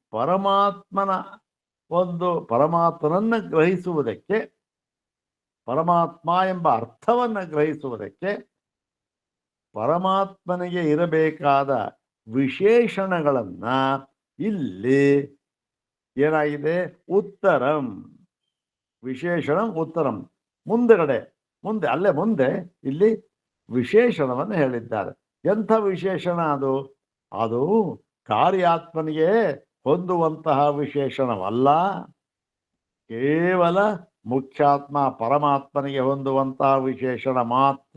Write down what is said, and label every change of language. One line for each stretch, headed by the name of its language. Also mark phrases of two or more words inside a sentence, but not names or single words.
Kannada: ಪರಮಾತ್ಮನನ್ನು ಗ್ರಹಿಸುವುದಕ್ಕೆ, ಪರಮಾತ್ಮ ಎಂಬ ಅರ್ಥವನ್ನು ಗ್ರಹಿಸುವುದಕ್ಕೆ ಪರಮಾತ್ಮನಿಗೆ ಇರಬೇಕಾದ ವಿಶೇಷಣಗಳನ್ನು ಇಲ್ಲಿ ಏನಾಗಿದೆ,
Sanskrit: ಉತ್ತರಂ ವಿಶೇಷಣಂ ಉತ್ತರಂ,
Kannada: ಮುಂದೆ ಇಲ್ಲಿ ವಿಶೇಷಣವನ್ನು ಹೇಳಿದ್ದಾರೆ. ಎಂಥ ವಿಶೇಷಣ ಅದು? ಅದು ಕಾರ್ಯಾತ್ಮನಿಗೆ ಹೊಂದುವಂತಹ ವಿಶೇಷಣವಲ್ಲ, ಕೇವಲ ಮುಖ್ಯಾತ್ಮ ಪರಮಾತ್ಮನಿಗೆ ಹೊಂದುವಂತಹ ವಿಶೇಷಣ ಮಾತ್ರ.